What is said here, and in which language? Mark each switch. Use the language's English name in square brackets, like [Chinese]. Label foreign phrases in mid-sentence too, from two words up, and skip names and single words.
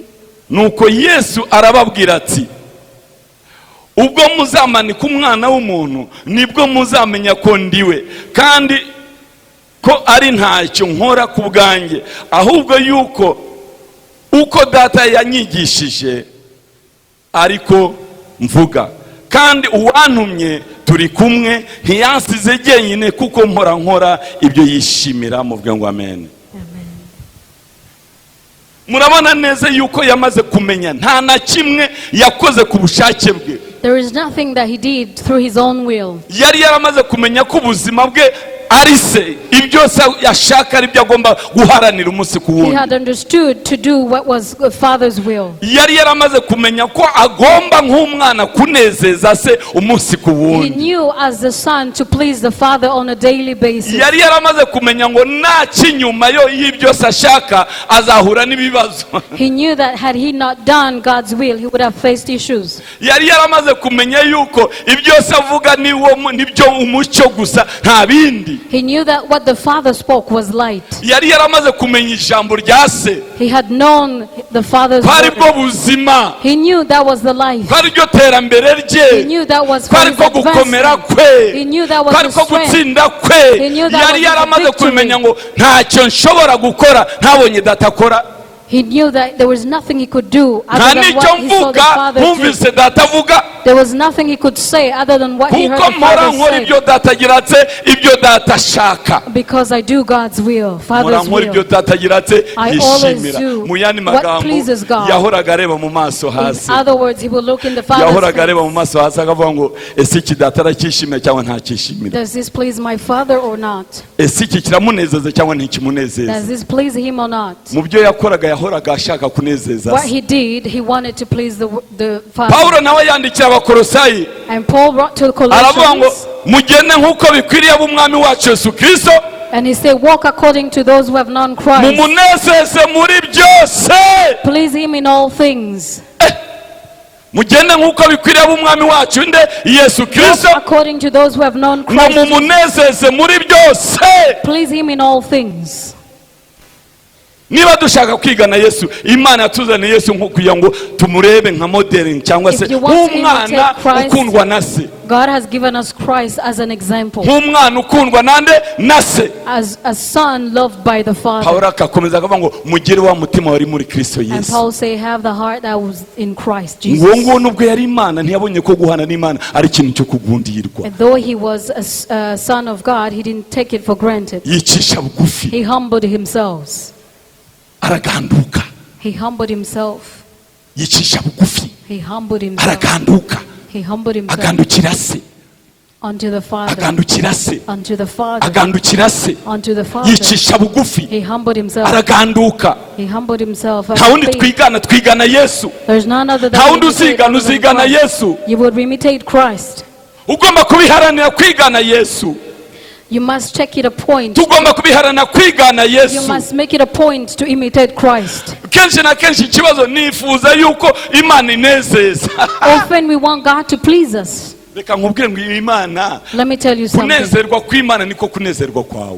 [Kinyarwanda] Nuko Yesu arababwira ati, ubwo muzamanika umwana w'umuntu nibwo muzamenya ko ndiwe, kandi ko ari ntacyo nkora ku bwanjye, ahubwo yuko uko data yanyigishije ariko mvuga, kandi uwantumye turi kumwe, ntiyansize jyenyine kuko nkora ibyo yishimira. Muvuge ngo amen. Murabona neza yuko yamaze kumenya nta na kimwe yakoze ku bushake bwe. [English] There is nothing that he did through his own will. [Kinyarwanda] Yari yaramaze kumenya ko ubuzima bwe ari se, ibyo yashaka ari byo agomba guharanira umunsi ku [English] He [Kinyarwanda] wundi. [English] had understood to do what was the Father's will. [Kinyarwanda] Yari yaramaze kumenya ko agomba nk'umwana kunezeza se umunsi ku [English] He [Kinyarwanda] wundi. [English] knew as the son to please the Father on a daily basis. [Kinyarwanda] Yari yaramaze kumenya ngo nta nyuma yo y'ibyo ashaka azahura n'ibibazo. [English] He knew that had he not done God's will, he would have faced issues. [Kinyarwanda] Yari yaramaze kumenya yuko ibyo avuga nibyo umucyo gusa nta bindi. [English] He knew that what the Father spoke was light. [Kinyarwanda] Yari yaramaze kumenya ijambo rya se. [English] He had known the Father's [Kinyarwanda] Kwari bwo [English] word. [Kinyarwanda] buzima. [English] He knew that was the life. [Kinyarwanda] Kwari ryo terambere rye. [English] He knew that was for [Kinyarwanda] Kwari [English] his [Kinyarwanda] ko gukomera [English] advancement. [Kinyarwanda] kwe. [English] He knew that was [Kinyarwanda] Kwari [English] his [Kinyarwanda] ko [English] strength. [Kinyarwanda] gutsinda kwe. [English] He knew that [Kinyarwanda] Yari [English] was [Kinyarwanda] yaramaze [English] his victory. [Kinyarwanda] kumenya ngo ntacyo nshobora gukora ntabonye data akora. [English] He knew that there was nothing he could do [Kinyarwanda] Nta [English] other than [Kinyarwanda] n'icyo [English] what he saw the [Kinyarwanda] mvuga [English] Father do. [Kinyarwanda] ntumvise data avuga. [English] There was nothing he could say other than what he heard [Kinyarwanda] Kuko [English] the [Kinyarwanda] mpora [English] Father [Kinyarwanda] nkora [English] say. [Kinyarwanda] ibyo data agira ate, ibyo data ashaka. [English] Because I do God's will, [Kinyarwanda] Mpora [English] Father's [Kinyarwanda] nkora ibyo [English] will. [Kinyarwanda] data agira ate, [English] I always [Kinyarwanda] yishimira. [English] do [Kinyarwanda] Mu yandi [English] what [Kinyarwanda] magambo [English] pleases God. [Kinyarwanda] yahoraga areba mu maso [English] In [Kinyarwanda] hasi. [English] other words, he will look in the Father's [Kinyarwanda] Yahoraga areba mu [English] face. [Kinyarwanda] maso hasi akavuga ngo ese iki data aracyishimira cyangwa ntacyishimira. [English] Does this please my Father or not? [Kinyarwanda] Ese iki kiramunezeza cyangwa ntikimunezeza. [English] Does this please him or not? [Kinyarwanda] Mu byo yakoraga yahoraga ashaka kunezeza [English] What [Kinyarwanda] se. [English] he did, he wanted to please the Father. [Kinyarwanda] Pawulo nawe yandikira Abakolosayi [English] And Paul wrote to the [Kinyarwanda] aravuga ngo [English] Colossians, [Kinyarwanda] mugende nk'uko bikwiriye ab'umwami wacu Yesu Kristo, [English] and he said, walk according to those who have known Christ. [Kinyarwanda] mumunezeze muri byose. [English] Please him in all things. [Kinyarwanda] Mugende nk'uko bikwiriye ab'umwami wacu nde Yesu [English] Walk [Kinyarwanda] Kristo, [English] according to those who have known [Kinyarwanda] ngo [English] Christ. [Kinyarwanda] mumunezeze muri byose. [English] Please him in all things. [Kinyarwanda] niba dushaka kwigana Yesu, Imana yatuzaniye Yesu nko kugira ngo tumurebe nka modeling cyangwa se umwana ukundwa na se. [English] God has given us Christ as an example. [Kinyarwanda] Umwana ukundwa nande na se. [English] As a son loved by the Father. [Kinyarwanda] Paulo akakomeza akavuga ngo mugire wa mutima wari muri Kristo Yesu. [English] And Paul say have the heart that was in Christ Jesus. [Kinyarwanda] Ngo nubwo yari Imana ntiyabonye ko guhana n'Imana ari ikintu cyo kugundirwa. [English] And though he was a son of God, he didn't take it for granted. [Kinyarwanda] Yicisha bugufi. [English] He humbled himself. [Kinyarwanda] Araganduka. [English] He humbled himself. [Kinyarwanda] Yicisha bugufi. [English] He humbled himself. [Kinyarwanda] Araganduka. [English] He humbled himself. [Kinyarwanda] Agandukira se. [English] Unto the Father. [Kinyarwanda] Agandukira se. [English] Unto the Father. [Kinyarwanda] Agandukira se. [English] Unto the Father. [Kinyarwanda] Yicisha bugufi. [English] He humbled himself. [Kinyarwanda] Araganduka. [English] He humbled himself. [Kinyarwanda] Ntawundi twigana Yesu. [English] There's none other than [Kinyarwanda] Ntawundi uzigana Yesu. [English] You would imitate Christ. [Kinyarwanda] Ugomba kubiharanira kwigana Yesu. [English] You must take it a point. [Kinyarwanda] Tugomba kubiharana kwigana Yesu. [English] You must make it a point to imitate Christ. [Kinyarwanda] Kenshi na kenshi ikibazo nifuza yuko Imana inezeza. [English] Often we want God to please us. [Kinyarwanda] Reka nkubwire ngo Imana. [English] Let me tell you something. [Kinyarwanda] Kunezerwa kw'Imana niko kunezerwa kwawe.